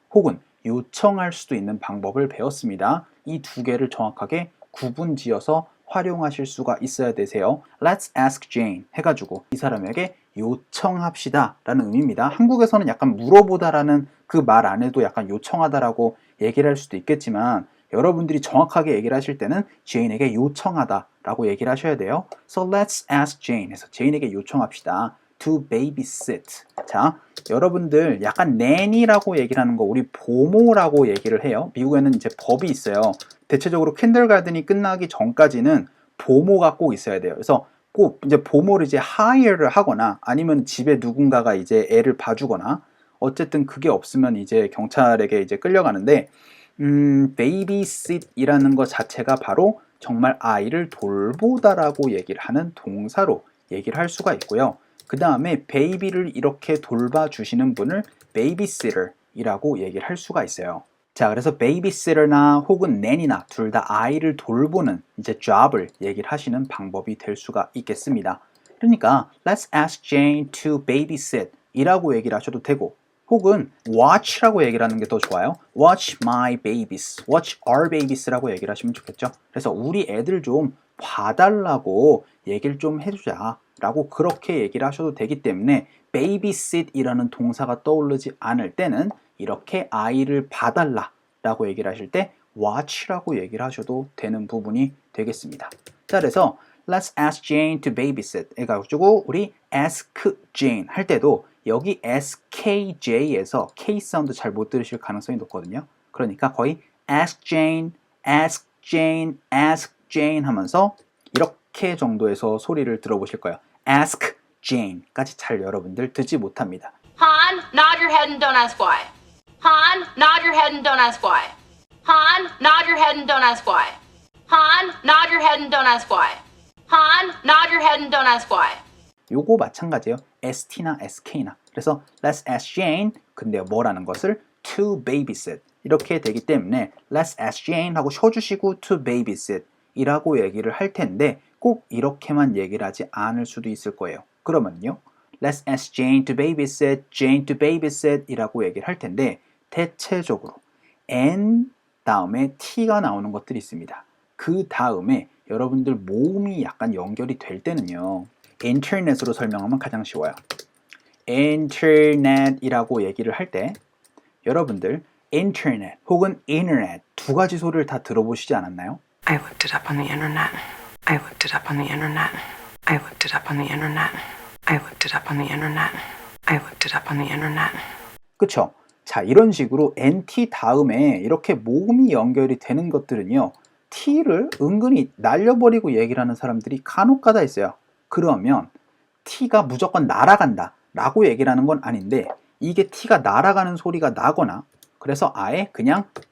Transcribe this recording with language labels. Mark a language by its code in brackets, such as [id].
[ko] 혹은 요청할 수도 있는 방법을 배웠습니다. 이 두 개를 정확하게 구분지어서 활용하실 수가 있어야 되세요. [en] Let's ask Jane [ko] 해가지고 이 사람에게 요청합시다 라는 의미입니다. 한국에서는 약간 물어보다라는 그 말 안에도 약간 요청하다라고 얘기를 할 수도 있겠지만 여러분들이 정확하게 얘기를 하실 때는 Jane에게 요청하다 라고 얘기를 하셔야 돼요. [en] So let's ask Jane [ko] 해서 제인에게 요청합시다. [en] To babysit. [ko] 자, 여러분들 약간 nanny라고 얘기를 하는 거 우리 보모라고 얘기를 해요. 미국에는 이제 법이 있어요. 대체적으로 킨들가든이 끝나기 전까지는 보모가 꼭 있어야 돼요. 그래서 꼭 이제 보모를 이제 hire를 하거나 아니면 집에 누군가가 이제 애를 봐주거나 어쨌든 그게 없으면 이제 경찰에게 이제 끌려가는데 babysit이라는 것 자체가 바로 정말 아이를 돌보다라고 얘기를 하는 동사로 얘기를 할 수가 있고요. 그 다음에 베이비를 이렇게 돌봐주시는 분을 babysitter이라고 얘기를 할 수가 있어요. 자, 그래서 babysitter나 혹은 nanny나 둘 다 아이를 돌보는 이제 job을 얘기를 하시는 방법이 될 수가 있겠습니다. 그러니까 [en] let's ask Jane to babysit [ko] 이라고 얘기를 하셔도 되고 혹은 watch라고 얘기를 하는 게 더 좋아요. [en] watch my babies, watch our babies라고 [ko] 얘기를 하시면 좋겠죠. 그래서 우리 애들 좀 봐달라고 얘기를 좀 해주자 라고 그렇게 얘기를 하셔도 되기 때문에 babysit이라는 동사가 떠오르지 않을 때는 이렇게 아이를 봐달라 라고 얘기를 하실 때 watch라고 얘기를 하셔도 되는 부분이 되겠습니다. 자, 그래서 [en] let's ask Jane to babysit [ko] 해가지고 우리 [en] ask Jane [ko] 할 때도 여기 skj에서 K 사운드 잘 못 들으실 가능성이 높거든요. 그러니까 거의 [en] ask Jane, ask Jane, ask Jane [ko] 하면서 이렇게 정도에서 소리를 들어보실 거예요. [en] ask Jane [ko] 까지 잘 여러분들 듣지 못합니다. [en] Han, nod your head and don't ask why. Han, nod your head and don't ask why. Han, nod your head and don't ask why. Han, nod your head and don't ask why. Han, nod your head and don't ask why. [ko] 요거 마찬가지예요. ST나 SK나. 그래서 [en] let's ask Jane. [ko] 근데 뭐라는 것을 [en] to babysit. [ko] 이렇게 되기 때문에 [en] let's ask Jane [ko] 하고 쉬어주시고 to babysit 이라고 얘기를 할 텐데 꼭 이렇게만 얘기를 하지 않을 수도 있을 거예요. 그러면요. [en] Let's ask Jane to babysit, Jane to babysit [ko] 이라고 얘기를 할 텐데 대체적으로 [en] N [ko] 다음에 t가 나오는 것들이 있습니다. 그 다음에 여러분들 모음이 약간 연결이 될 때는요. 인터넷으로 설명하면 가장 쉬워요. 인터넷이라고 얘기를 할 때 여러분들 인터넷 혹은 인터넷 두 가지 소리를 다 들어보시지 않았나요? [en] I looked it up on the internet. I looked it up on the internet. I looked it up on the internet. I looked it up on the internet. I looked it up on the internet. [ko] 그쵸? 자, 이런 식으로 NT 다음에 이렇게 모음이 연결이 되는 것들은요. T를 은근히 날려버리고 얘기를 하는 사람들이 간혹가다 있어요. 그러면 T가 무조건 날아간다 라고 얘기를 하는 건 아닌데 이게 T가 날아가는 소리가 나거나 그래서 아예 그냥